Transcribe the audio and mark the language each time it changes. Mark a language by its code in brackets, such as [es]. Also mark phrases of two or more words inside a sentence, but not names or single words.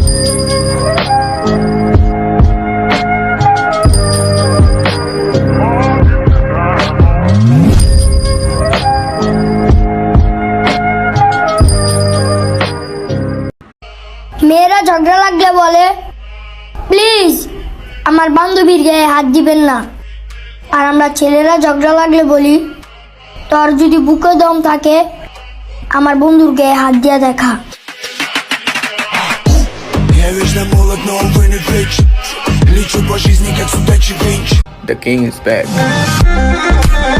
[bn] মেয়েরা ঝগড়া লাগলে বলে, প্লিজ আমার বান্ধবীর গায়ে হাত দিবেন না। আর আমরা ছেলেরা ঝগড়া লাগলে বলি, তোর যদি বুকে দম থাকে আমার বন্ধুর গায়ে হাত দিয়া দেখা। [ru] Я вечно молод, но увы не вечен. Лечу по жизни, как судачий винч. [en] The king is back.